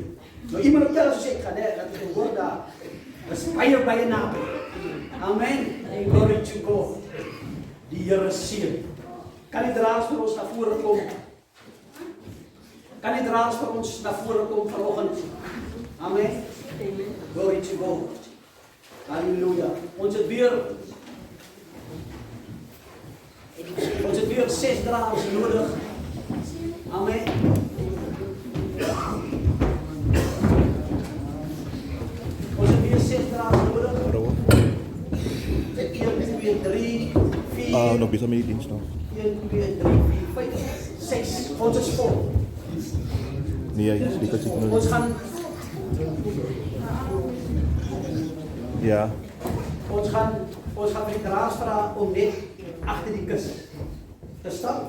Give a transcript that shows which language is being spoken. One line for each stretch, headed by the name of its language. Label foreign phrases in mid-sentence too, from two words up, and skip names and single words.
Afrikaans: Nou iemand op tel as ek gaan, dat ek hoor daar. Dis baie naby. Amen.
English: Glory to God.
Afrikaans: Die Here seën. Kan die draers vir ons na vore kom? Kan die draers vir ons na vore kom vanoggend?
English: Amen. Glory to God.
Afrikaans: Halleluja. Ons het weer weer 6 dragers nodig. Amen. Ons het weer 6 dragers nodig. 1, 2, 3, 4. Nog bisa may install. 1, 2, 3, 4, 5, 6. Ons is vol. Niya is because Ons gaan Ja. Ons gaan vir die draers vra om net agter die kus te stap.